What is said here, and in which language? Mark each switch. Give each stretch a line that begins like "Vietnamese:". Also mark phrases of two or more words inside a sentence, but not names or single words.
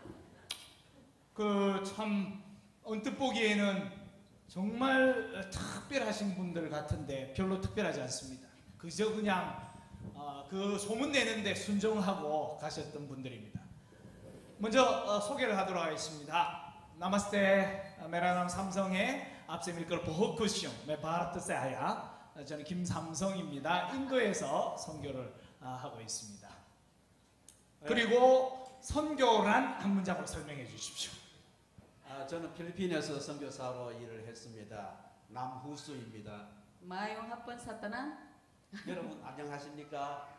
Korean: 참 언뜻 보기에는 정말 특별하신 분들 같은데 별로 특별하지 않습니다. 그저 그냥 그 소문 내는데 순종하고 가셨던 분들입니다. 먼저 소개를 하도록 하겠습니다.
Hindi: 나마스테, मेरा नाम 삼성 है, आपसे मिलकर बहुत खुश हूँ। मैं भारत से आया.
Korean: 저는 김삼성입니다. 인도에서 선교를 하고 있습니다. 그리고 선교란 한 문장으로 설명해 주십시오. 저는 필리핀에서 선교사로 일을 했습니다. 남후수입니다.
Cebuano: Mayong hapon sa tanan.
Korean: 여러분 안녕하십니까?